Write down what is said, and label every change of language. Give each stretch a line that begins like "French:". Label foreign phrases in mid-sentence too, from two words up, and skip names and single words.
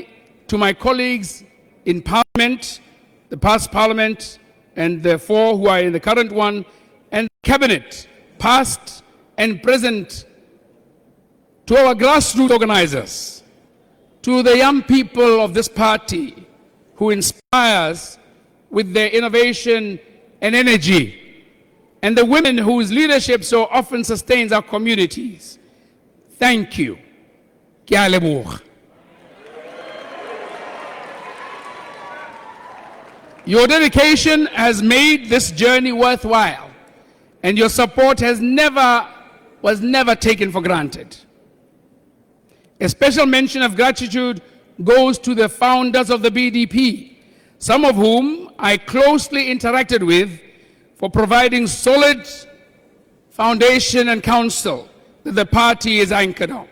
English: to my colleagues in Parliament, the past Parliament, and the four who are in the current one, and Cabinet, past and present, to our grassroots organizers, to the young people of this party who inspire us with their innovation and energy, and the women whose leadership so often sustains our communities. Thank you.
Tswana: Ke a leboga.
English: Your dedication has made this journey worthwhile, and your support was never taken for granted. A special mention of gratitude goes to the founders of the BDP, some of whom I closely interacted with, for providing solid foundation and counsel that the party is anchored on.